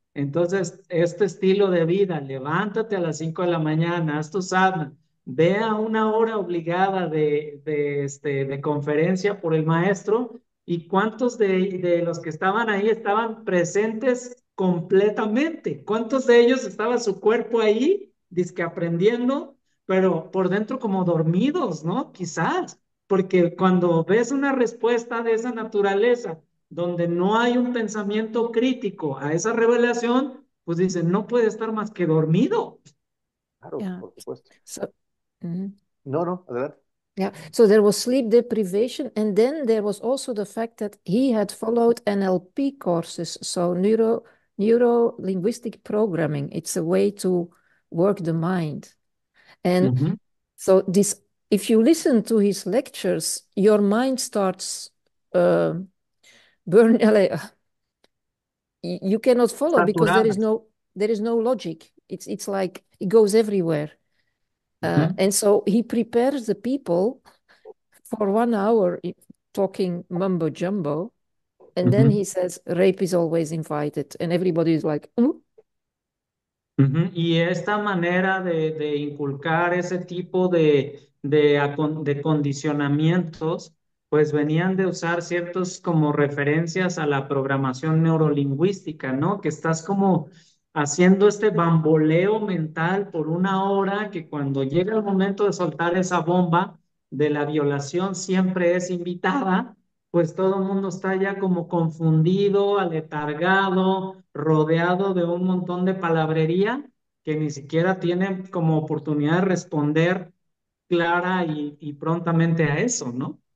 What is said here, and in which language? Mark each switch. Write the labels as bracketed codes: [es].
[es] Entonces, este estilo de vida, levántate a las 5 de la mañana, haz tu sadhana, ve a una hora obligada de conferencia por el maestro, y cuántos de los que estaban ahí estaban presentes completamente, cuántos de ellos estaba su cuerpo ahí, dizque aprendiendo, pero por dentro como dormidos, ¿no? Quizás, porque cuando ves una respuesta de esa naturaleza, donde no hay un pensamiento crítico a esa revelación, pues dicen, no puede estar más que dormido. Claro, [en] Yeah. [es] por supuesto. [en] So, mhm. [es] No, no, adelante. [en] Yeah. So there was sleep deprivation, and then there was also the fact that he had followed NLP courses, so neuro linguistic programming. It's a way to work the mind. And Ujú. so this, if you listen to his lectures, your mind starts uh, burn. You cannot follow because [es] Saturadas. [en] there is no logic. It's like it goes everywhere. Ujú. And so he prepares the people for 1 hour talking mumbo jumbo, and then Ujú. he says rape is always invited, and everybody is like, "Mm?" Ujú. [es] Y esta manera de inculcar ese tipo de condicionamientos, pues venían de usar ciertos como referencias a la programación neurolingüística, ¿no? Que estás como haciendo este bamboleo mental por una hora, que cuando llega el momento de soltar esa bomba de la violación siempre es invitada, pues todo el mundo está ya como confundido, aletargado, rodeado de un montón de palabrería que ni siquiera tienen como oportunidad de responder clara y prontamente a eso, ¿no?